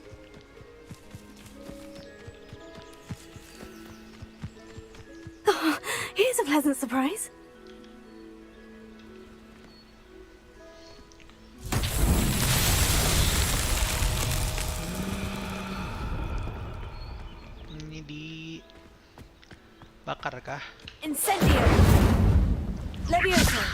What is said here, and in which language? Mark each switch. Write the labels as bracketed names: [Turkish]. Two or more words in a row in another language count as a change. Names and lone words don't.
[English] Oh, here's a pleasant surprise. [Indonesian] Ini di bakar kah? [Latin] Incendio. Levioso.